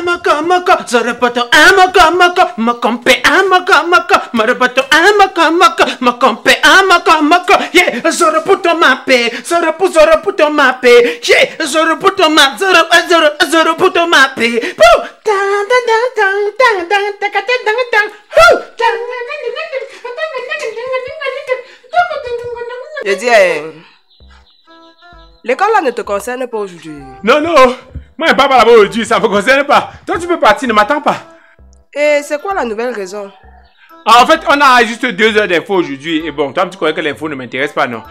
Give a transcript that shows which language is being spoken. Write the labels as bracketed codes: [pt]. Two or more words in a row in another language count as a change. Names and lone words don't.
[fr] amaka, zarapato amaka, amaka, makompe amaka, amaka, marapato amaka, amaka, makompe amaka, amaka, yeah, zaraputo mape, zaraputo mape, yeah, zaraputo ma, zaraputo mape, poo, dang, dang, dang, dang, dang, dang, dang, dang, dang, Je dis, l'école là ne te concerne pas aujourd'hui. Non, non, moi je ne parle pas là-bas aujourd'hui, ça ne me concerne pas. Toi tu peux partir, ne m'attends pas. Et c'est quoi la nouvelle raison? En fait, on a juste 2 heures d'info aujourd'hui. Et bon, toi, tu crois que l'info ne m'intéresse pas, non?